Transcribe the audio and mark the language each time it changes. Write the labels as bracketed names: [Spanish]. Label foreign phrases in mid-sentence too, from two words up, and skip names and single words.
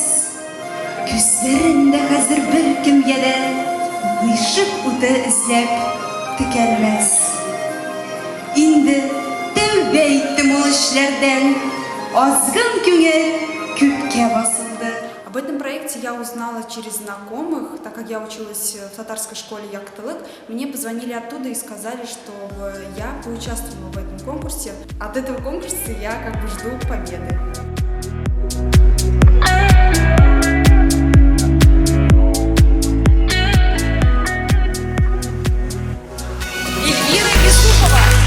[Tatar] Күзләрендә хәзер беркемгә дә гыйшык уты эзләп текәлмәс. sindi, tevbe ettim ol işlerden. Azgın küngel küpke basıldı. [Russian] Об этом проекте я узнала через знакомых, так как я училась в татарской школе Яктылык. Мне позвонили оттуда и сказали, что я поучаствовала в этом конкурсе. От этого конкурса я как бы жду победы. Эльвира Юсупова!